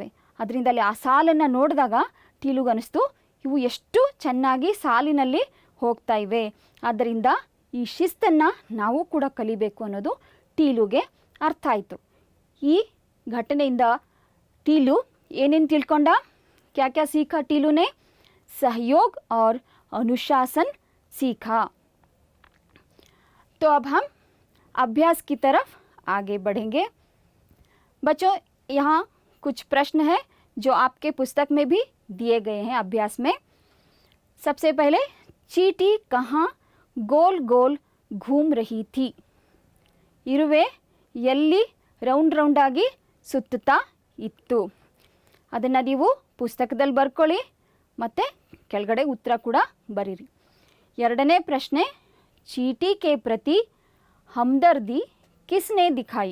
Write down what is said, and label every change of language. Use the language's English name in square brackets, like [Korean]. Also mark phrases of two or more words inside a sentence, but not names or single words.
[Kannada] ಅದರಿಂದ ಅಲ್ಲಿ ಆ ಸಾಲನ್ನು ನೋಡಿದಾಗ ಟೀಲುಗೆ ಅನ್ನಿಸ್ತು, ಇವು ಎಷ್ಟು ಚೆನ್ನಾಗಿ ಸಾಲಿನಲ್ಲಿ ಹೋಗ್ತಾ ಇವೆ, ಆದ್ದರಿಂದ ಈ ಶಿಸ್ತನ್ನು ನಾವು ಕೂಡ ಕಲಿಬೇಕು ಅನ್ನೋದು ಟೀಲುಗೆ ಅರ್ಥ ಆಯಿತು. ಈ ಘಟನೆಯಿಂದ ಟೀಲು ಏನೇನು ತಿಳ್ಕೊಂಡ? [Hindi] क्या क्या सीखा टीलू ने? सहयोग और अनुशासन सीखा. तो अब हम अभ्यास की तरफ आगे बढ़ेंगे. बच्चों, यहाँ कुछ प्रश्न है जो आपके पुस्तक में भी दिए गए हैं अभ्यास में. सबसे पहले, चींटी कहाँ गोल गोल घूम रही थी? [Kannada] ಇರುವೆ ಎಲ್ಲಿ ರೌಂಡ್ ರೌಂಡಾಗಿ ಸುತ್ತುತ್ತಾ ಇತ್ತು? ಅದನ್ನು ನೀವು ಪುಸ್ತಕದಲ್ಲಿ ಬರ್ಕೊಳ್ಳಿ ಮತ್ತು ಕೆಳಗಡೆ ಉತ್ತರ ಕೂಡ ಬರೀರಿ. ಎರಡನೇ ಪ್ರಶ್ನೆ, [Hindi] चींटी के प्रति हमदर्दी किसने दिखाई?